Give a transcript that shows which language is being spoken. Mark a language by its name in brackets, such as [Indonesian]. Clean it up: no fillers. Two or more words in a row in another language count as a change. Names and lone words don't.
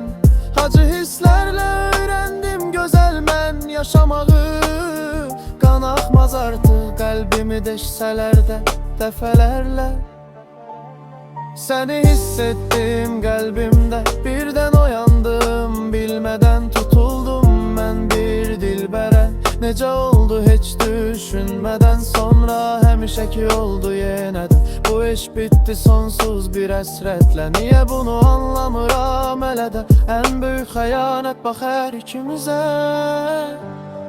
[Azerbaijani] Acı hisslərlə öyrəndim gözəl mən yaşamağı. Qan axmaz artıq qəlbimi deşsələr də dəfələrlə. Səni hissettim qəlbimdə, birdən uyandım, bilmədən tutuldum mən bir dilbərə. [Turkish] Nece oldu hiç düşünmeden, sonra hemşeki oldu yeniden. Bu iş bitti sonsuz bir esretle. Niye bunu anlamıram hele de, en büyük hayanet bak her ikimize.